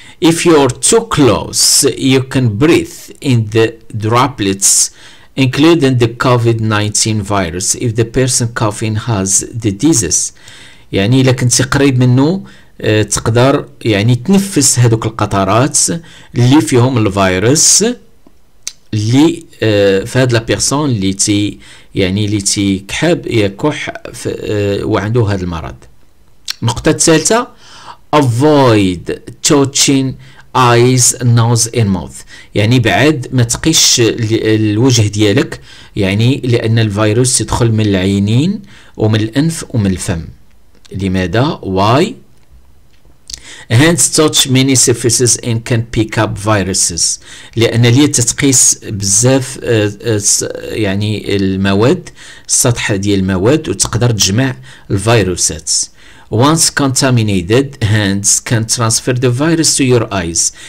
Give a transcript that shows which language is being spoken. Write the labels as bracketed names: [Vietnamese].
[English] If you're too close, you can breathe in the droplets, including the COVID-19 virus, if the person coughing has the disease. [Arabic] يعني إلا كنتي قريب منه تقدر يعني تنفس هذوك القطرات اللي فيهم الفيروس اللي في هاد لا بيرسون اللي يعني اللي تيكحب يكح وعنده هذا المرض. النقطة الثالثة [English] avoid touching eyes, nose and mouth. [Arabic] يعني بعد ما تقيش الوجه ديالك، يعني لأن الفيروس يدخل من العينين ومن الأنف ومن الفم. لماذا؟ [English] why Hands touch many surfaces and can pick up viruses. [Arabic] لأن اليد تتقيس بزاف يعني المواد، السطح ديال المواد، وتقدر تجمع الفيروسات. [English] Once contaminated, hands can transfer the virus to your eyes.